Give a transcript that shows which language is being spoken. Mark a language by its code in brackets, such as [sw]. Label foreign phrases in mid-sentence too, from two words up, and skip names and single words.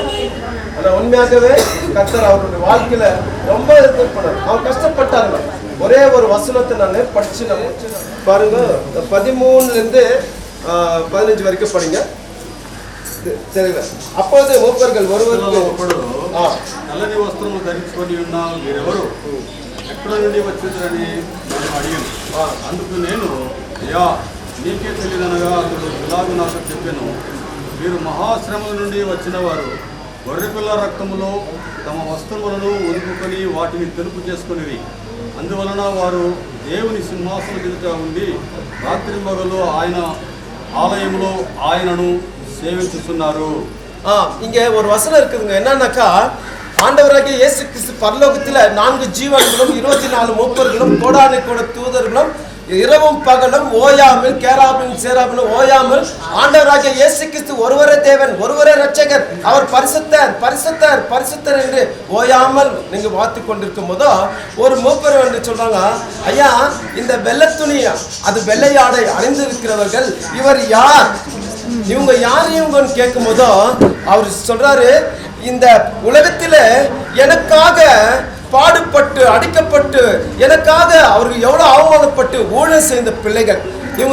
[ta] ஆனா உண்மையாகவே கர்த்தர் அவருடைய வாழ்க்கையில ரொம்ப இது பண்ணார். அவர் கஷ்டப்பட்டாருங்க. ஒரே ஒரு வசனத்தை நான் படிச்சு பாருங்க, 13 15 வரைக்கும் படிங்க. தெரியல. அப்போது மூப்பர்கள் ஒருவருக்கு [te] నల్లని వస్త్రములు ధరించుకొని ఉన్నావు, మీరెవరు, ఎక్కడ నుండి వచ్చిందని నేను అడిగాను. అందుకు నేను, అయ్యా నీకే తెలియదనగా అతడు ఇలాగ నాకు చెప్పాను, మీరు మహాశ్రమల నుండి వచ్చిన వారు గొర్రెపిల్ల రక్తములో తమ వస్త్రములను ఒదుపుకొని వాటిని తెలుపు చేసుకునేవి. అందువలన వారు దేవుని సింహాసనం ఎదుట ఉండి రాత్రింబగలు ఆయన ఆలయంలో ఆయనను சேவிச்சுన్నారు. [ta] இங்க ஒரு வசனம் இருக்குதுங்க. என்னன்னாக்கா, ஆண்டவராகிய இயேசு கிறிஸ்து பரலோகத்துல 4 ஜீவன்களும் 24 மூப்பர்களும் கோடானு கோட தூதர்களும் இரவும் பகலும் ஓயாமல் கேராபின் சேராபின் ஓயாமல் ஆண்டவராகிய இயேசு கிறிஸ்து ஒருவரே தேவன், ஒருவரே ரட்சகர், அவர் பரிசுத்தர் பரிசுத்தர் பரிசுத்தர் என்று ஓயாமல் நீங்க வாத்து கொண்டிருக்கும் போதோ ஒரு மூப்பர் வந்து சொல்றாங்க, ஐயா இந்த வெள்ளை துணி அது வெள்ளையாடை அணிந்திருக்கிறவர்கள் இவர் யார், இவங்க யார் இவங்கன்னு கேட்கும் போதோ அவர் சொல்றாரு, இந்த உலகத்தில எனக்காக பாடுபட்டு அடிக்கப்பட்டு எனக்காக அவர்கள் எவ்வளவு அவமானப்பட்டு ஊழல் செய்த பிள்ளைகள் இவங்க.